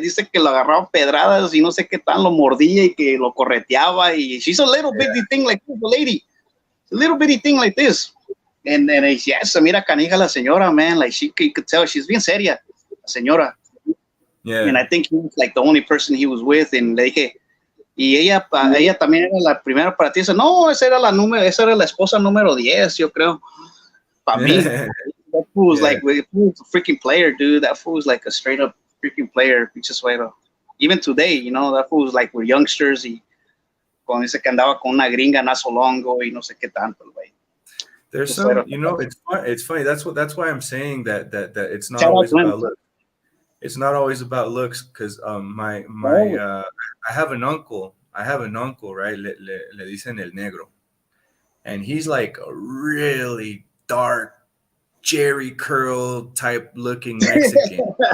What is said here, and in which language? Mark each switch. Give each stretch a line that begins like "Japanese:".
Spanish: Dice que lo agarraba pedradas y no sé qué tan lo mordía y que lo correteaba.
English: Y she's a little bitty thing like this, the lady. A little bitty thing like this. And yes,
Spanish: se mira canija la señora,
English: man. Like you could tell she's
Spanish: bien seria, la señora.
English: Yeah. And I think he was like the only person he was with. And
Spanish: le dije, y ella también era la primera para ti. Dice, no, esa era la esposa número 10, yo creo. Para mí.
English: That fool was like, a freaking player, dude. That fool was like a straight up freaking player. Even today, that fool was like with youngsters.
Spanish: Y cuando dice que andaba con una gringa naso longo y no sé qué tanto, güey.
English: There's some, it's funny. That's why I'm saying that it's not always about looks. It's not always about looks because I have an uncle, right?
Spanish: Le dicen el negro,
English: and he's like a really dark, Jerry curl type looking Mexican.